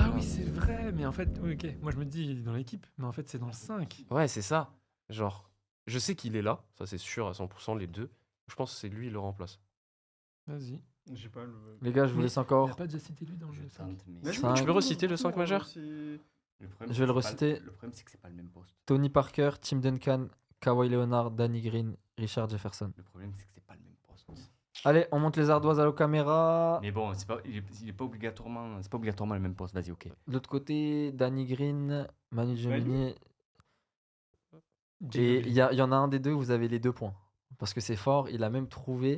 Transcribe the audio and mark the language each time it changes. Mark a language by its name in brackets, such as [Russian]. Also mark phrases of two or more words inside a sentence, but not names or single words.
[French] Ah oui, c'est vrai, mais en fait, oui, ok. Moi, je me dis, il est dans l'équipe, mais en fait, c'est dans le 5. Ouais, c'est ça. Genre, je sais qu'il est là, ça c'est sûr à 100%, les deux. Je pense que c'est lui, il le remplace. Vas-y. J'ai pas le. Les gars, je vous Mais laisse Il encore. n'a pas déjà cité lui dans Je le 5. tente, mais. Mais Cinq. Tu peux reciter le 5 majeur Le problème, Je vais le c'est que c'est pas reciter. Le problème, c'est que c'est pas le même poste. Tony Parker, Tim Duncan, Kawhi Leonard, Danny Green, Richard Jefferson. Le problème, c'est que c'est pas le même poste. Allez, on monte les ardoises à la caméra. Mais bon, il est pas obligatoirement, c'est pas obligatoirement le même poste. Vas-y, ok. De l'autre côté, Danny Green, Manu Ginobili. Et il y en a un des deux, vous avez les 2 points. Parce que c'est fort, il a même trouvé.